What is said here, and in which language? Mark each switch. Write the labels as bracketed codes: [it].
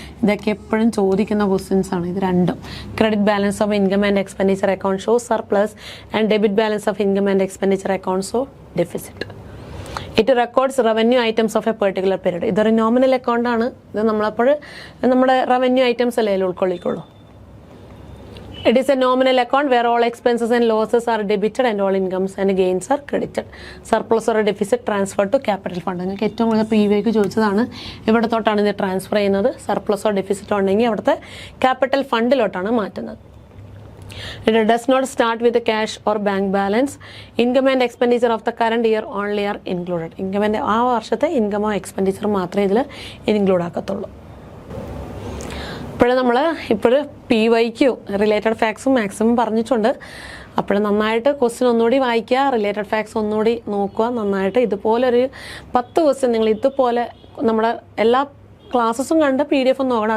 [ml] ഇതൊക്കെ എപ്പോഴും ചോദിക്കുന്ന ക്വസ്റ്റ്യൻസ് ആണ് ഇത് രണ്ടും. [en] Credit balance of income and expenditure account show surplus and debit balance of income and expenditure account show deficit. It records revenue items of a particular period. [ml] ഇതൊരു nominal account ആണ്. ഇത് നമ്മളപ്പോൾ നമ്മുടെ റവന്യൂ ഐറ്റംസ് അല്ലേ ഉൾക്കൊള്ളിക്കുള്ളൂ. [en] It is a nominal account where all expenses and losses are debited and all incomes and gains are credited. Surplus or a deficit transferred to capital fund. [ml] നിങ്ങൾക്ക് ഏറ്റവും കൂടുതൽ PYQ ചോദിച്ചതാണ്. ഇവിടെ തൊട്ടാണ് ഇത് ട്രാൻസ്ഫർ ചെയ്യുന്നത്. Surplus or deficit ഉണ്ടെങ്കിൽ അവിടുത്തെ ക്യാപിറ്റൽ ഫണ്ടിലോട്ടാണ് മാറ്റുന്നത്. [en] It does not start with the cash or bank balance. Income and expenditure of the current year only are included. [ml] Income and ആ വർഷത്തെ ഇൻകമോ എക്സ്പെൻഡിച്ചർ മാത്രമേ ഇതിൽ ഇൻക്ലൂഡ് ആക്കത്തുള്ളൂ. ഇപ്പോഴും നമ്മൾ PYQ റിലേറ്റഡ് ഫാക്ട്സും മാക്സിമം പറഞ്ഞിട്ടുണ്ട്. അപ്പോൾ നന്നായിട്ട് ക്വസ്റ്റ്യൻ ഒന്നുകൂടി വായിക്കുക, റിലേറ്റഡ് ഫാക്ട്സ് ഒന്നുകൂടി നോക്കുക നന്നായിട്ട്. ഇതുപോലൊരു 10 ക്വസ്റ്റ്യൻ നിങ്ങൾ ഇതുപോലെ നമ്മുടെ എല്ലാ ക്ലാസ്സസും കണ്ട് PDF നോക്കണം.